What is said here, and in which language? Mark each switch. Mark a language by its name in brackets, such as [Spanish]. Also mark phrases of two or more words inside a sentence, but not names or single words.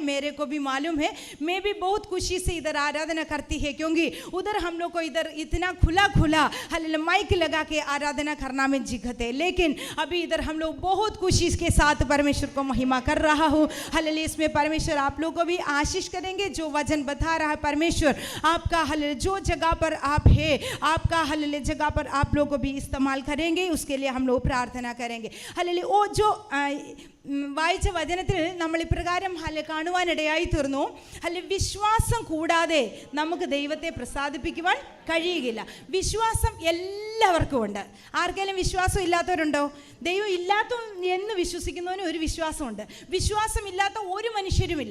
[Hindi] मेरे को भी मालूम है, मैं भी बहुत खुशी से इधर आराधना करती है, क्योंकि उधर हम लोग को इधर इतना खुला हालेलुया माइक लगा के आराधना करना में दिक्कत है, लेकिन अभी इधर हम लोग बहुत खुशी के साथ परमेश्वर को महिमा कर रहा हूँ. हालेलुया इसमें परमेश्वर आप लोग को भी आशीष करेंगे. जो वचन बता रहा है परमेश्वर आपका हालेलुया जो जगह पर आप है, आपका हालेलुया जगह पर आप लोग को भी इस्तेमाल करेंगे, उसके लिए हम लोग प्रार्थना करेंगे. हालेलुया वो जो [Malayalam] വായിച്ച വചനത്തിൽ നമ്മൾ ഇപ്രകാരം കാണുവാനിടയായി തീർന്നു, വിശ്വാസം കൂടാതെ നമുക്ക് ദൈവത്തെ പ്രസാദിപ്പിക്കുവാൻ കഴിയുകയില്ല. വിശ്വാസം എല്ലാവർക്കും ഉണ്ട്. ആർക്കെങ്കിലും വിശ്വാസം ഇല്ലാത്തവരുണ്ടോ? ദൈവം ഇല്ലാത്ത എന്ന് വിശ്വസിക്കുന്നവന് ഒരു വിശ്വാസമുണ്ട്, വിശ്വാസമില്ലാത്ത ഒരു മനുഷ്യരുമില്ല.